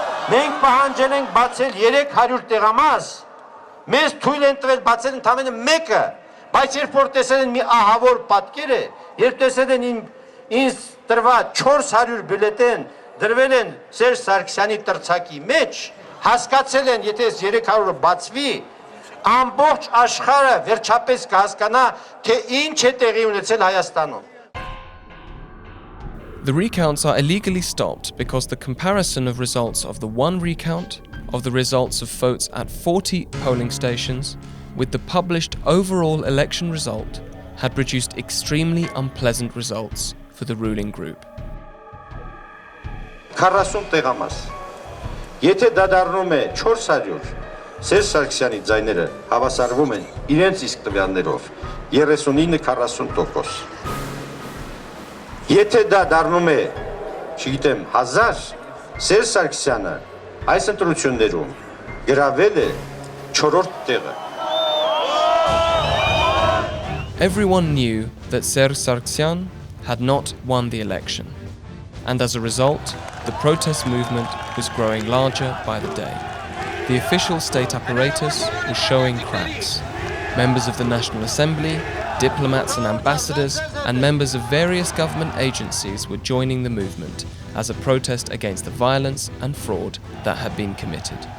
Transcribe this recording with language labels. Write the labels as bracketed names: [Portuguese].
[Armenian] Մենք պահանջել ենք բացել 300 տեղամաս, մեզ թույլ են տվել բացել ընդամենը մեկը, բայց երբ որ տեսել են մի ահավոր պատկերը, երբ տեսել են ինձ տրված 400 բյուլետեն դրվել են Սերժ Սարգսյանի տրցակի մեջ, հասկացել են, եթե 300-ը բացվի, ամբողջ աշխարհը վերջապես կհասկանա, թե ինչ է տեղի ունեցել Հայաստանում։ [English] The recounts are illegally stopped because the comparison of results of the one recount, of the results of votes at 40 polling stations, with the published overall election result, had produced extremely unpleasant results for the ruling group. [Armenian] 40 տեղամաս։ Եթե դա դառնում է 400, Սերժ Սարգսյանի ձայները հավասարվում են իրենց իսկ տվյալներով 39-40%։ Եթե դա դառնում է, չգիտեմ, 1000, Սերժ Սարգսյանը այս ընտրություններում գրավել է 4-րդ տեղը։ [English] Everyone knew that Serge Sargsyan had not won the election, and as a result, the protest movement was growing larger by the day. The official state apparatus was showing cracks. Members of the National Assembly, diplomats and ambassadors, and members of various government agencies were joining the movement as a protest against the violence and fraud that had been committed.